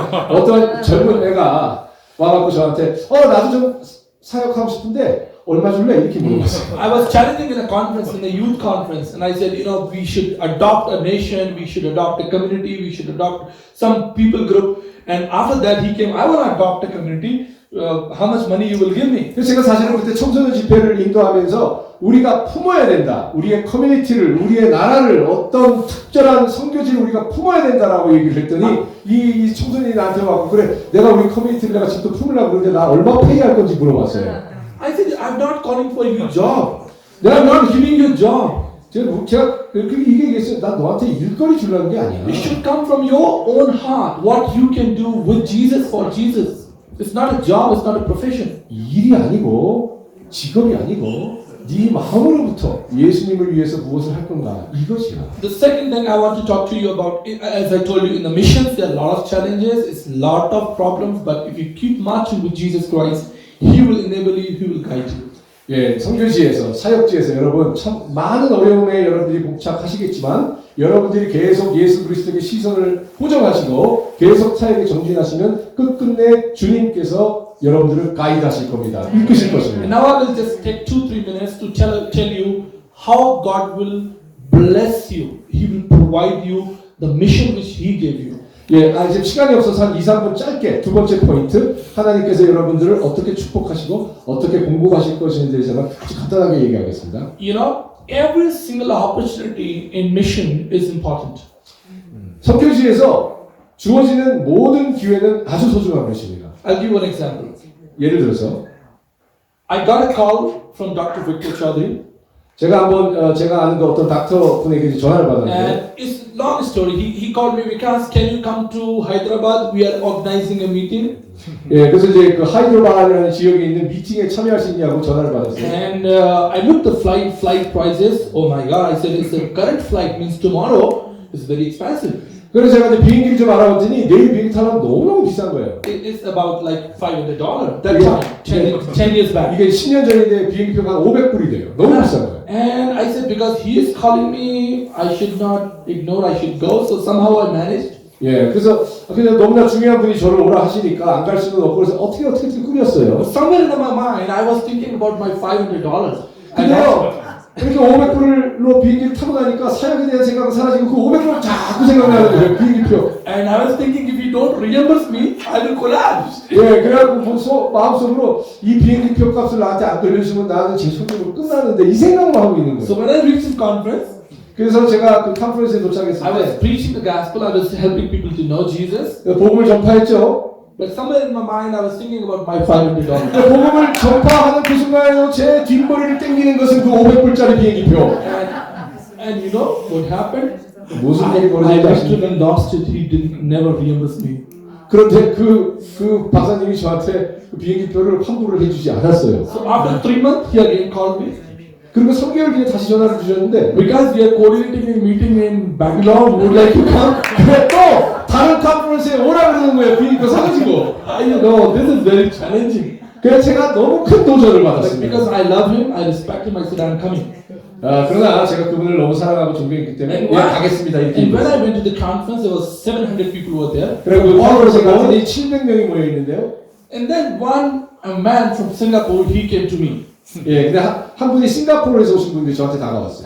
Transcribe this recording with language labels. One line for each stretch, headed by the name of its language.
Korean: 어떤 젊은 애가 와갖고 저한테 나도 좀 사역하고 싶은데 얼마 줄래? 이렇게 물어봤어요.
English: I was challenging in a conference, in a youth conference, and I said, we should adopt a nation, we should adopt a community, we should adopt some people group. And after that, he came, I want to adopt a community. How much money you will give me?
Korean: 그래서 제가 사실은 그때 청소년 집회를 인도하면서 우리가 품어야 된다. 우리의 커뮤니티를, 우리의 나라를 어떤 특별한 선교지를 우리가 품어야 된다라고 얘기를 했더니 이 청소년이 나한테 와서 그래 내가 우리 커뮤니티를 내가 직접 품으려고 그러는데 나 얼마 페이할 건지 물어봤어요.
English: I said, I'm not calling for you job.
Korean: 내가
English: I'm not giving you job.
Korean: 제가 그렇게 얘기했어요. 난 너한테 일거리 주려는 게 아니야.
English: It should come from your own heart. What you can do with Jesus for Jesus. It's not a job. It's not a profession.
Korean: 일이 아니고 직업이 아니고 네 마음으로부터 예수님을 위해서 무엇을 할 건가 이것이야.
English: The second thing I want to talk to you about, as I told you in the missions, there are a lot of challenges. It's a lot of problems. But if you keep marching with Jesus Christ, He will enable you. He will guide you.
Korean: 예, 선교지에서 사역지에서 여러분 참 많은 어려움에 여러분들이 봉착하시겠지만 여러분들이 계속 예수 그리스도의 시선을 고정하시고 계속 사역에 정진하시면 끝끝내 주님께서 여러분들을 가이드하실 겁니다. 이끄실
English: And
Korean: 것입니다.
English: now I will just take 2-3 minutes to tell you how God will bless you. He will provide you the mission which He gave you.
Korean: 예, 이제 시간이 없어서 한 2-3분 짧게 두 번째 포인트 하나님께서 여러분들을 어떻게 축복하시고 어떻게 공급하실 것인지에 대해서 아주 간단하게 얘기하겠습니다.
English: Every single opportunity in mission is important.
Korean: 선교지에서 주어지는 모든 기회는 아주 소중한 것입니다.
English: I'll give you an example.
Korean: 예를 들어서
English: I got a call from Dr. Victor Chaudhary.
Korean: 제가 한번 제가 아는 그 어떤 닥터 분에게 전화를 받았는데
English: And it's a long story. He called me, Vikas, can you come to Hyderabad? We are organizing a meeting.
Korean: 예, 그래서 이제 그 하이드라바드라는 지역에 있는 미팅에 참여할 수 있냐고 전화를 받았어요.
English: And I looked the flight prices. Oh my God! I said, it's the current flight means tomorrow is very expensive.
Korean: 그래서 제가 이제 비행기를 좀 알아봤더니 내일 비행기 타려면 너무너무 비싼 거예요.
English: It's about like $500 that time, 10 years back.
Korean: 이게 10년 전인데 비행기표가 한 500불이 돼요. 너무 비싼 거예요.
English: And I said, because he is calling me, I should not ignore, I should go. So somehow I managed.
Korean: 예, 그래서 근데 너무나 중요한 분이 저를 오라 하시니까 안 갈 수는 없고 그래서 어떻게 꾸렸어요.
English: But somewhere in my mind, I was thinking about my $500.
Korean: 근데요, 이렇게 500불로 비행기를 타고 나니까 사역에 대한 생각은 사라지고 그 500불 자꾸 생각나는 거예요. 비행기표.
English: And I was thinking, if you don't reimburse me, I will collapse.
Korean: 예, 그래갖고 마음속으로 이 비행기표 값을 나한테 안 돌려주면 나는 제 손으로 끝나는데 이 생각만 하고 있는
English: So
Korean: 거예요.
English: when I reached the conference,
Korean: 그래서 제가 그 컨퍼런스에 도착했을
English: I was
Korean: 때
English: preaching the gospel, I was helping people to know Jesus.
Korean: 복음을 전파했죠.
English: But somewhere in my mind, I was thinking about my $500.
Korean: 복음을 전파하는 그 순간에도 제 뒷머리를 땡기는 것은 그 500불짜리 비행기표.
English: And you know what happened?
Korean: 무슨 일이
English: I
Korean: 벌어진지
English: went
Korean: 아십니까?
English: and lost it. He didn't never reimburse me.
Korean: 그런데 그 박사님이 저한테 그 비행기표를 환불을 해주지 않았어요.
English: So after 3 months, he again called me.
Korean: 그리고 3개월 뒤에 다시 전화를 주셨는데
English: Because we are coordinating a meeting in Bangalore, would like to come?
Korean: 그래 또 다른 컨퍼런스에 오라 그러는 거예요. 비행기표 사가지고.
English: I know this is very challenging.
Korean: 그래서 제가 너무 큰 도전을
English: But
Korean: 받았습니다.
English: because I love him, I respect him. I said, I'm coming.
Korean: 그러나 제가 그분을 너무 사랑하고 존경했기 때문에 가겠습니다 이렇게
English: And when I
Korean: 얘기했어요.
English: went to the conference, there was 700 people were there.
Korean: 그리고 그 컨퍼런스에 갔더니 700명이 모여 있는데요.
English: And then a man from Singapore, he came to me.
Korean: 예, 근데 한 분이 싱가포르에서 오신 분들이 저한테 다가왔어요.